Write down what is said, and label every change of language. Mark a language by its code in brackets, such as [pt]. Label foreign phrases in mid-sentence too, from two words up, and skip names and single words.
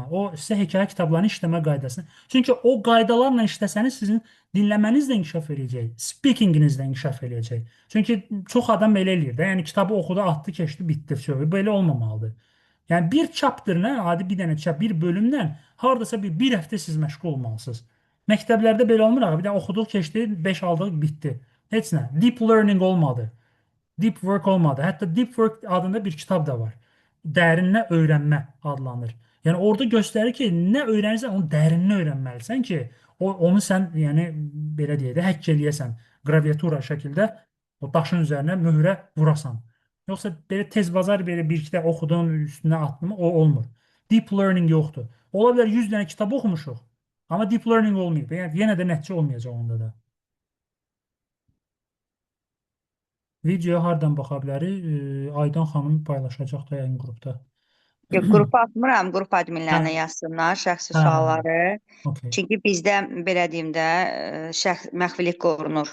[az] O sizə hekayə kitablarını işləmə qaydasını. Çünki o qaydalarla işləsəniz sizin dinləməniz də inkişaf edəcək, speakinginiz də inkişaf edəcək. Çünki çox adam belə eləyir də. Yəni kitabı oxudu, atdı, keçdi, bitdi, vəsə. Belə olmamalıdır. Yəni bir chapterlə, adi bir dənə chap, bir bölümlə hardasa bir həftə siz məşğul olmalısınız. Məktəblərdə belə olmur axı. Bir də oxuduq, keçdi, 5 aldıq, bitdi. Heç nə. [en] Deep learning [az] olmadı. Deep Work olmadı. Hətta Deep Work adında bir kitab da var. Dərinlə öyrənmə adlanır. Yəni orada göstərir ki, nə öyrənirsən, onu dərinlə öyrənməlisən ki, onu sən, yəni belə deyək də, həkk eləyəsən, qraviatura şəkildə o daşın üzərinə möhrə vurasan. Yoxsa belə tez bazar belə bir kitab oxudun, üstünə atdın, o olmur. [en] Deep learning [az] yoxdur. Ola bilər 100 dənə kitab oxumuşuq, amma [en] deep learning [az] olmayıb. Yəni yenə də nəticə olmayacaq onda da. Videoya hardan baxa bilərik? Aydan xanım paylaşacaq da yayın qrupda. Yox, qrupa atmıram, qrup Hə, adminlərinə yazsınlar şəxsi hə, sualları. okey. Çünki bizdə belə deyim də məxfilik qorunur.